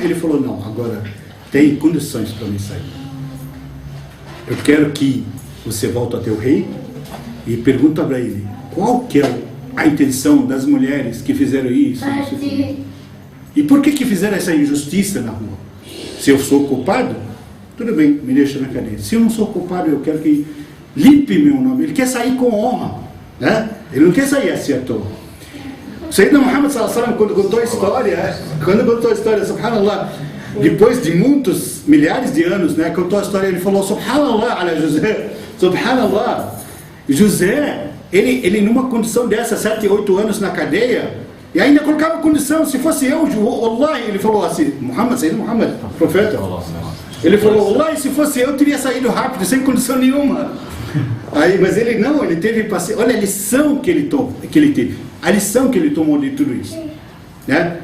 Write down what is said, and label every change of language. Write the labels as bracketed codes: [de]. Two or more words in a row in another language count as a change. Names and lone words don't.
[pt] Ele falou, não, agora tem condições para mim sair. Eu quero que você volte até o rei e pergunta para ele, qual que é a intenção das mulheres que fizeram isso? E por que fizeram essa injustiça na rua? Se eu sou culpado, tudo bem, me deixa na cadeia. Se eu não sou culpado, eu quero que limpe meu nome. Ele quer sair com honra, né? Ele não quer sair assim à toa. [ar] سيدنا محمد صلى الله عليه وسلم, [pt] quando contou a história, subhanallah, depois de muitos, milhares de anos, né, contou a história, ele falou, subhanallah, ala José, subhanallah, José, ele numa condição dessa, 7, 8 anos na cadeia, e ainda colocava condição, se fosse eu, Allah, ele falou assim, Sayyidina Muhammad, profeta, ele falou, Allah, se fosse eu, teria saído rápido, sem condição nenhuma. Aí, mas ele não, ele teve paciência. Olha a lição que ele teve, a lição que ele tomou de tudo isso, né?